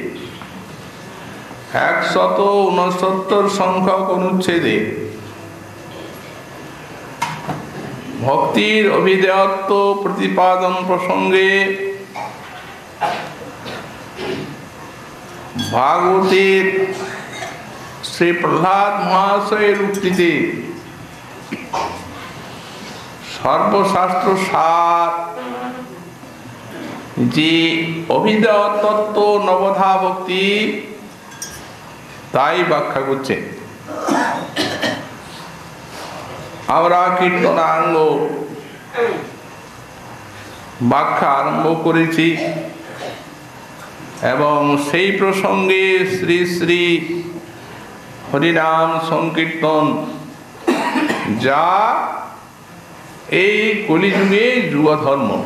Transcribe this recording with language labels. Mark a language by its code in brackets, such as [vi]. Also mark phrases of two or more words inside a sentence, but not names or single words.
[bn] 169 সংখ্যক অনুচ্ছেদে ভক্তির অভিধেয়ত্ব প্রতিপাদন প্রসঙ্গে ভাগবতের শ্রী প্রহ্লাদ মহাশয় উক্তিতে সর্বশাস্ত্র সার যে অভিধেয় তত্ত্ব নবধা ভক্তি তাই ব্যাখ্যা করছে। আমরা কীর্তনাঙ্গ ব্যাখ্যা আরম্ভ করেছি এবং সেই প্রসঙ্গে শ্রী শ্রী হরিনাম সংকীর্তন যা এই কলিযুগে যুগধর্ম